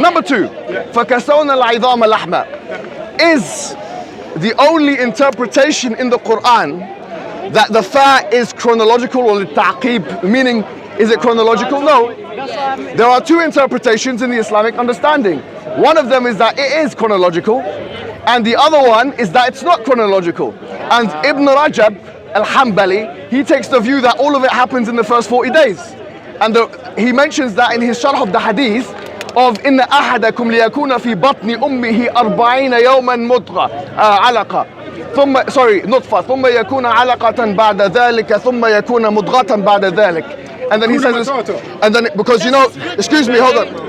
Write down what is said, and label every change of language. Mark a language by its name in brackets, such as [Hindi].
[English] Number two, [Arabic] فَكَسَوْنَا الْعِظَامَ لَحْمًا [English] is the only interpretation in the Quran that the fa is chronological or ta'qib, meaning is it chronological? No. There are two interpretations in the Islamic understanding. One of them is that it is chronological, and the other one is that it's not chronological. And Ibn Rajab al-Hanbali, he takes the view that all of it happens in the first 40 days. And he mentions that in his sharh of the hadith of [Arabic] إن أحدكم ليكون في بطن أمه 40 يوما مضغة علقة نطفة ثم يكون علقة بعد ذلك ثم يكون مضغة بعد ذلك. [English] And then he says, and then because excuse me, hold on.